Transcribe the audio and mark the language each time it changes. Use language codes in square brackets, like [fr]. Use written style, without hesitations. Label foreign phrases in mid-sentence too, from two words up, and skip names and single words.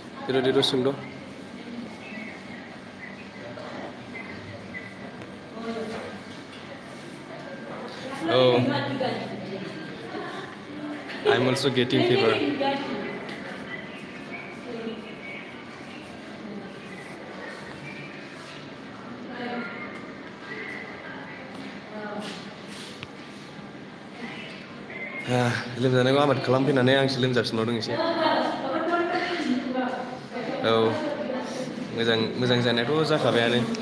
[en] Dedo soंद' Oh, I'm also getting fever. [brx] लोमजानायखौ आबाद खालामफैनानै आंसो लोमजाफिनबावदों एसे औ मोजां जानायाथ' जाखाबायानो